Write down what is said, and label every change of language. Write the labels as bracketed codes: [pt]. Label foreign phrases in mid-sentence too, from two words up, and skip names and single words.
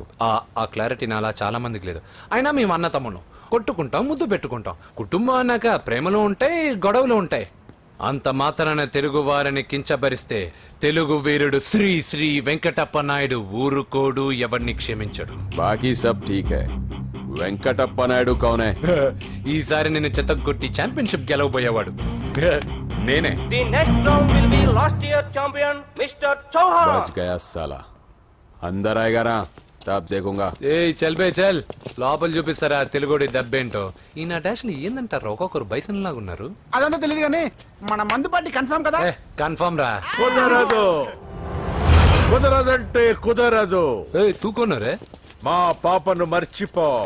[te] ఆ క్లారిటీ నాలా చాలా మందికి లేదు. అయినా మేము అన్న తమ్ముడు కొట్టుకుంటాం, ముద్దు పెట్టుకుంటాం. కుటుంబం అన్నాక ప్రేమలు ఉంటాయి, గొడవలు ఉంటాయి. అంత మాత్రాన తెలుగు వారిని కించబరిస్తే తెలుగు వీరుడు శ్రీ శ్రీ వెంకటప్ప నాయుడు ఊరుకోడు, ఎవరిని క్షమించడు. [hi] बाकी सब ठीक है. వెంకటప్ప నాయుడు కౌనే? [te] ఈసారి నేను చెత్తగొట్టి ఛాంపియన్షిప్ గెలవబోయేవాడు నేనే. [hi] बच गया साला. अंदर आएगा ना तब देखूंगा. ए चल बे चल, [te] లోపల చూపిస్తారా తెలుగుడి దెబ్బేంటో. ఈ నా డాష్ లో ఏందంటారు, ఒక్కొక్కరు బైసన్ లాగా ఉన్నారు. అదంతా తెలియదు కానీ మన మందు పార్టీ కన్ఫర్మ్ కదా. కన్ఫర్మ్ రా. కుదరదు, కుదరదంటే కుదరదు. [hi] తూకోనరే [te] మా పాపను మర్చిపో.